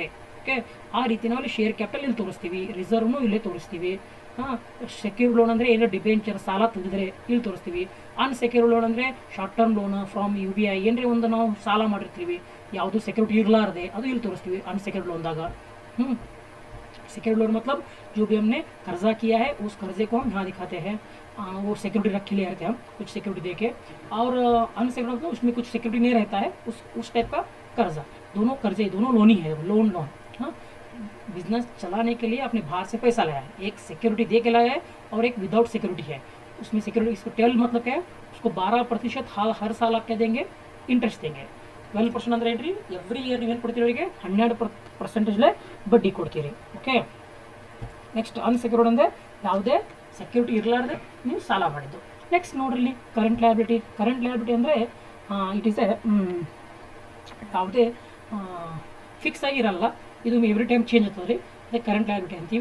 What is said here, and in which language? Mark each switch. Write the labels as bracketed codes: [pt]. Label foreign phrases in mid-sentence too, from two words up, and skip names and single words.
[kn] ಓಕೆ, ಆ ರೀತಿ ನಾವು ಅಲ್ಲಿ [en] share capital [kn] ಇಲ್ಲಿ ತೋರಿಸ್ತೀವಿ, ರಿಸರ್ವ್ನು ಇಲ್ಲೇ ತೋರಿಸ್ತೀವಿ. ಹಾಂ, [en] secured loan [kn] ಅಂದರೆ ಏನೋ ಡಿಬೆಂಚರ್ ಸಾಲ ತೆಗೆದ್ರೆ ಇಲ್ಲಿ ತೋರಿಸ್ತೀವಿ. [en] unsecured loan [kn] ಅಂದರೆ [en] short term loan from UBI [kn] ಏನ್ರಿ ಒಂದು ನಾವು ಸಾಲ ಮಾಡಿರ್ತೀವಿ, ಯಾವುದು ಸೆಕ್ಯೂರಿಟಿ ಇರಲಾರದೆ ಅದು ಇಲ್ಲಿ ತೋರಿಸ್ತೀವಿ [en] unsecured loanದಾಗ. secured loan [hi] मतलब जो भी हमने कर्जा किया है उस कर्जे को हम यहाँ दिखाते हैं. वो सिक्योरिटी रख के ले आते हैं हम, कुछ सिक्योरिटी दे के. और अनसिक्योर्ड मतलब उसमें कुछ सिक्योरिटी नहीं रहता है, उस टाइप का कर्जा. दोनों कर्जे, दोनों लोन ही है, लोन. हाँ, बिजनेस चलाने के लिए अपने बाहर से पैसा लाया है, एक सिक्योरिटी दे के लाया है और एक [en] without security [hi] है. उसमें सिक्योरिटी, इसको टेल मतलब क्या है, उसको 12% हर साल आप क्या देंगे, इंटरेस्ट देंगे. [kn] 12% ಅಂದರೆ ಏನ್ರಿ, [en] every year [kn] ನೀವೇನು ಕೊಡ್ತೀರಿ ಅವರಿಗೆ 12% ಬಡ್ಡಿ ಕೊಡ್ತೀರಿ. ಓಕೆ, [en] next unsecured [kn] ಅಂದರೆ ಯಾವುದೇ ಸೆಕ್ಯೂರಿಟಿ ಇರಲಾರ್ದೆ ನೀವು ಸಾಲ ಮಾಡಿದ್ದು. ನೆಕ್ಸ್ಟ್ ನೋಡ್ರಿ [en] current liability. current liability [kn] ಅಂದರೆ [en] it is a [kn] ಯಾವುದೇ ಫಿಕ್ಸ್ ಆಗಿರಲ್ಲ, ಇದು [en] every time change [kn] ಆಗ್ತದೆ ರೀ, ಅದೇ [en] current liability [kn] ಅಂತೀವಿ.